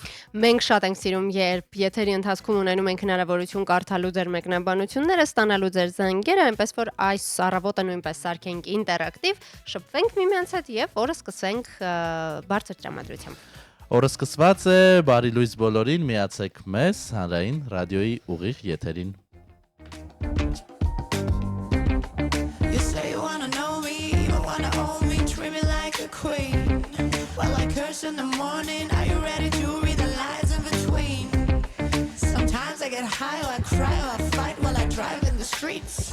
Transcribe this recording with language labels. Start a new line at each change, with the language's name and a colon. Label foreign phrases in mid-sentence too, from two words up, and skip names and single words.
Armenian: Մենք շատ ենք սիրում, երբ եթերի ընթացքում ունենում ենք հնարավորություն կարդալու ձեր մեկնաբանությունները, ստանալու ձեր զանգերը, այնպես որ այս առավոտը նույնպես սարքենք ինտերակտիվ, շփվենք միմյանց հետ եւ օրը սկսենք բարձր տրամադրությամբ։ Օրը սկսված է, բարի լույս բոլորին, միացեք մեզ հանրային ռադիոյի ուղիղ եթերին։ Queen.
English: Well, I curse in the morning. Are you ready to read the lines in between? Sometimes I get high, or I cry, or I fight while I drive in the streets.